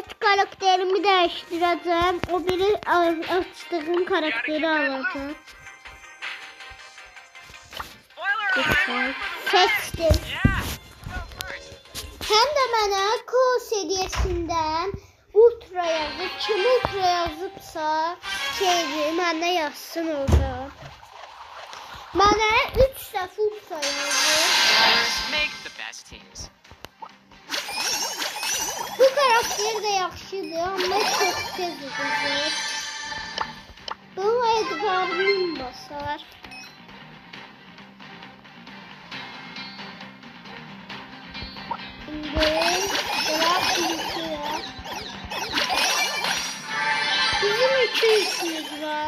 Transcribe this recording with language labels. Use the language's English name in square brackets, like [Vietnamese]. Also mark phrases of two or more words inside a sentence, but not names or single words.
[Turkish] Karakterimi değiştireceğim. O biri açtığım karakteri alacağım. Seçtim. Hem de bana Q seviyesinden ultra yazıp, kim ultra yazıpsa [Azerbaijani] mənə yazsın orada. Mənə 3 dəfə ultra yazıb. Bu karakter de yaxşıdır, amma çox tez udur. [Turkish] Bu Edgar'ın basar. Şimdi bırak ilkiye. [Azerbaijani] Bizim 2 işimiz var.